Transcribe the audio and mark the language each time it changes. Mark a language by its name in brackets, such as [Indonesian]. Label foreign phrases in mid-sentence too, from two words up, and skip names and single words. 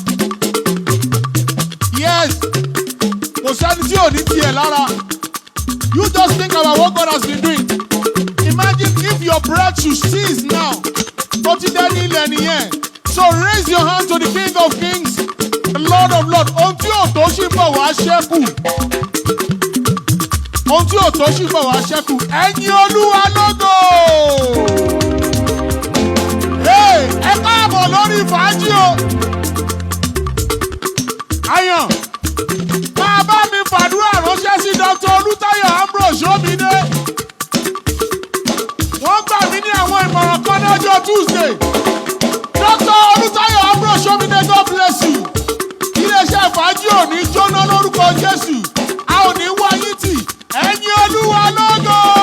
[English] Yes. You just think about what God has been doing. Imagine if your breath should cease now. So raise your hand to the King of Kings, the Lord of Lords. [Yoruba] Ohun tí ò tó ṣì bọ̀ wá ṣẹ́kù. Ẹ̀yin Olúwa lógo. Ẹ káàbọ̀ lórí fàájì o. Ayàn, máa bá mi fàdúrà ránṣẹ́ sí Dr. Oluwayomi. Wọ́n gbà mí ní àwọn ìmọ̀ràn kan lọ́jọ́ Tuesday. [English] Dr. Oluwayomi, God bless you. [Yoruba] Iléeṣẹ́ fàájì ò ní jóná lórúkọ Jésù. A ò ní wáyé tì. Ẹ̀yin Olúwa lógo.